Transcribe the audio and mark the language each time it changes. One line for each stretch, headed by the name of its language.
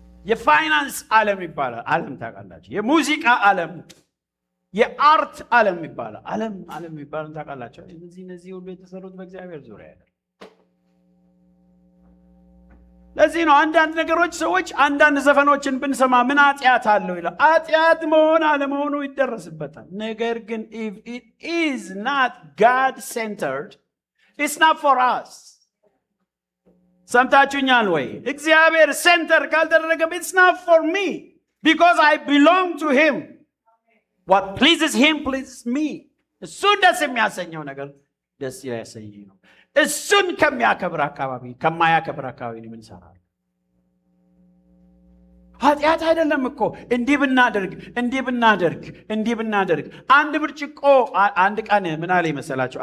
Amharic: የፋይናንስ ዓለም ይባላል። ዓለም ታውቃላችሁ። የሙዚቃ ዓለም፣ የአርት ዓለም ይባላል። ዓለም ይባላል ታውቃላችሁ። እነዚህ ሁሉ የተሰሩት በእግዚአብሔር ዙሪያ አይደለም። ለዚህ ነው አንዳንድ ነገሮች ሰዎች አንዳንድ ዘፈኖችን ብንሰማ ምን ኃጢአት አለው ይላል። ኃጢአት መሆን አለመሆኑ ይደረስበታል። ነገር ግን
English: if it is not God centered, it's not for us.
Amharic: ሰምታችሁኛል ወይ? እግዚአብሔር ሴንተር ካልተደረገ
English: it's not for me because I belong to him. What pleases him pleases me.
Amharic: እሱን ደስ የሚያሰኘው ነገር ደስ ያሰኘኝ ነው። እሱን ከማያከብር አካባቢ ምን ሰራል? ኃጢአት አይደለም እኮ እንዲህ ብናደርግ አንድ ብርጭቆ አንድ ቀን ምን አለ መሰላችሁ?